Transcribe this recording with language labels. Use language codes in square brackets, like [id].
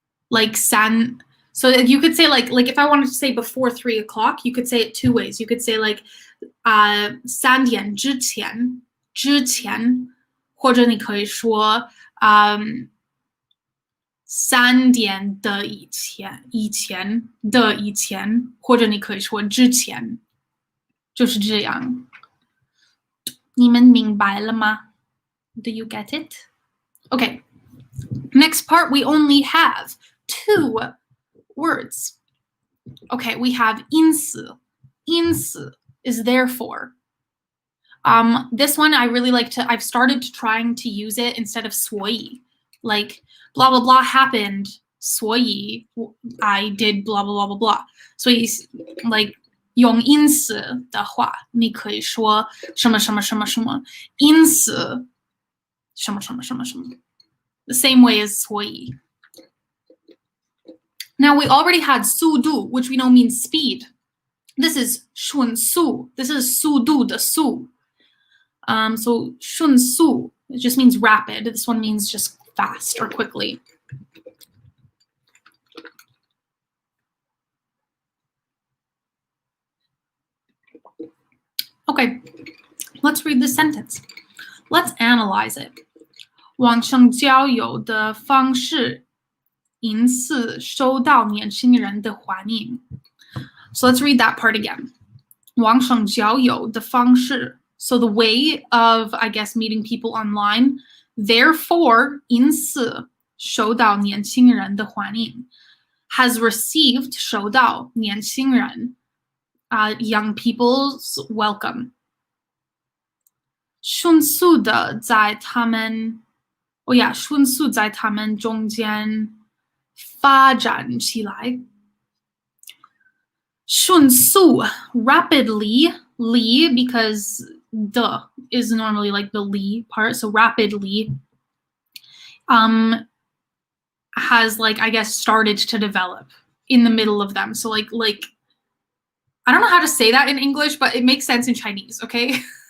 [en] Like so you could say like if I wanted to say before 3 o'clock, you could say it 2 ways. You could say like [zh] 3点之前, 或者你可以说3点的以前，或者你可以说之前，就是这样。你们明白了吗? [en] Do you get it? Okay. Next part, we only have 2 words. Okay, we have 因此. 因此 is therefore. This one I really like to, I've started trying to use it instead of 所以. Like, blah, blah, blah happened, 所以 I did blah, blah, blah, blah, blah. So like, [zh] 用因此的话，你可以说什么什么什么什么，因此什么什么什么什么。 [en] The same way as 所以。 Now we already had 速度, which we know means speed. This is 迅速. This is [zh] 速度的速. [en] So 迅速, it just means rapid. This one means just fast or quickly. Okay, let's read this sentence. Let's analyze it. [zh] 网上交友的方式因此受到年轻人的欢迎。 [en] So let's read that part again. [zh] 网上交友的方式 [en] So the way of, I guess, meeting people online. Therefore, [zh] 因此受到年轻人的欢迎 [en] has received [zh] 受到年轻人 [en] young people's welcome. [zh] 迅速的在他们迅速在他们中间发展起来。 [en] 迅速 rapidly, li because the is normally like the li part, so rapidly has like I guess started to develop in the middle of them. So like I don't know how to say that in English, but it makes sense in Chinese, okay?